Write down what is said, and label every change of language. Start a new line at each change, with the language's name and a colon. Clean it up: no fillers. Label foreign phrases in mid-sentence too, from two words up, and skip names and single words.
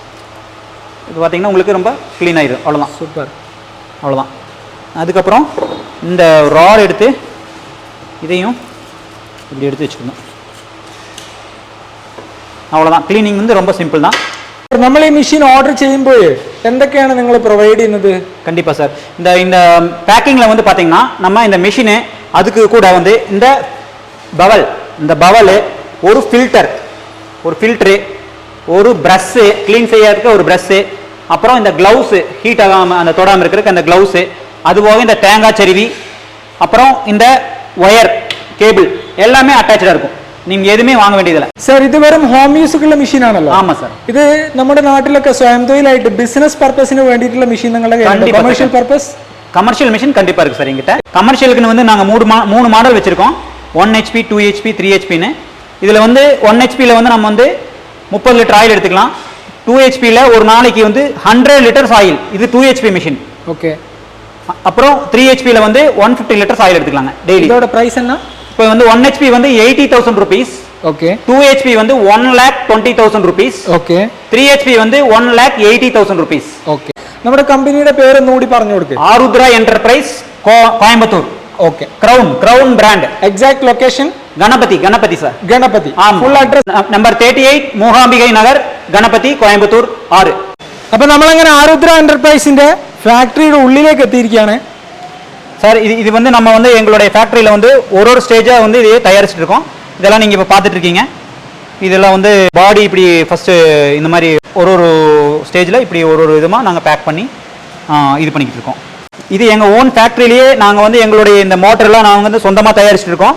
Tamil: இது பார்த்தீங்கன்னா உங்களுக்கு ரொம்ப க்ளீன் ஆயிடும். அவ்வளோதான். சூப்பர். அவ்வளோதான். அதுக்கப்புறம் இந்த ராட் எடுத்து இதையும் இப்படி எடுத்து வச்சுக்கணும். அவ்வளோதான். ക്ലീനിങ് வந்து ரொம்ப சிம்பிள் தான்.
Malayalam: നമ്മൾ ഈ മെഷീൻ ഓർഡർ ചെയ്യുമ്പോൾ എന്തൊക്കെയാണ് നിങ്ങൾ പ്രൊവൈഡ് ചെയ്യുന്നത്?
Tamil: கண்டிப்பாக சார். இந்த பேக்கிங்கில் வந்து பார்த்தீங்கன்னா நம்ம இந்த மிஷினு அதுக்கு கூட வந்து இந்த பவல் ஒரு ஃபில்டரு ஒரு ப்ரஷ்ஷு க்ளீன் செய்யறதுக்கு ஒரு ப்ரஷ்ஷு, அப்புறம் இந்த க்ளவுஸு ஹீட் ஆகாமல் அந்த தொடாமல் இருக்கிறதுக்கு அந்த க்ளவுஸு, அதுபோக இந்த தேங்காய் சருவி, அப்புறம் இந்த
English: wire cable
Tamil: எல்லாமே அட்டாச்சாக இருக்கும். நீங்க எதுவுமே வாங்க வேண்டியதில்லை சார். இது வெறும் ஹோம்
Malayalam: യൂസുള്ള മെഷീൻ ആണല്ലോ?
Tamil: ஆமா சார்.
Malayalam: ഇത് നമ്മുടെ നാട്ടിലൊക്കെ സ്വയം തൊഴിലായിട്ട്
English: business purpose
Malayalam: വേണ്ടിയിട്ടുള്ള മെഷീൻ നിങ്ങളുടെ
English: commercial purpose? commercial machine
Tamil: கண்டிப்பா இருக்கு சார் எங்கிட்ட. கமர்ஷியலுக்குன்னு வந்து நாங்க மூணு மாடல் வச்சிருக்கோம். 1 HP 2 HP 3 HPன்னு. இதுல வந்து 1 HPல வந்து நம்ம வந்து 30
English: liter oil
Tamil: எடுத்துக்கலாம். 2 HPல ஒரு நாளைக்கு வந்து 100
English: liters oil.
Tamil: இது 2 HP மிஷின். ஓகே. அப்புறம் 3 HPல வந்து 150
English: liters oil
Tamil: எடுத்துக்கலாங்க டெய்லி. இதோட பிரைஸ் என்ன? இப்போ வந்து 1 HP வந்து 80,000 rupees. ஓகே. 2 HP வந்து 1,20,000 rupees.
Malayalam: ഓക്കെ.
Tamil: 3 HP வந்து 1,80,000 rupees.
Malayalam: ഓക്കെ. നമ്മുടെ കമ്പനിയുടെ പേര് ഒന്നുകൂടി പറഞ്ഞു കൊടുക്കുക. ആരുദ്ര എന്റർപ്രൈസ് കോയമ്പത്തൂർ. ഓക്കെ. ക്രൗൺ ബ്രാൻഡ്.
English: exact location?
Malayalam: ഗണപതി സാർ. ഗണപതി.
English: full address number
Malayalam: 38 മൂകാംബികை നഗർ, ഗണപതി, കോയമ്പത്തൂർ 6. അപ്പൊ നമ്മളങ്ങനെ ആരുദ്ര എന്റർപ്രൈസിന്റെ ഫാക്ടറിയുടെ ഉള്ളിലേക്ക് എത്തിയിരിക്കുകയാണ്
Tamil: சார். இது வந்து நம்ம வந்து எங்களுடைய ஃபேக்டரியில் வந்து ஒரு ஸ்டேஜாக வந்து இதையே தயாரிச்சுட்டு இருக்கோம். இதெல்லாம் நீங்கள் இப்போ பார்த்துட்டு இருக்கீங்க. இதெல்லாம் வந்து பாடி இப்படி ஃபஸ்ட்டு இந்த மாதிரி ஒரு ஸ்டேஜில் இப்படி ஒரு விதமாக நாங்கள் பேக் பண்ணி இது பண்ணிக்கிட்டு இருக்கோம். இது எங்கள்
English: own factory
Tamil: நாங்கள் வந்து எங்களுடைய இந்த மோட்டர்லாம் நாங்கள் வந்து சொந்தமாக தயாரிச்சுட்டு இருக்கோம்.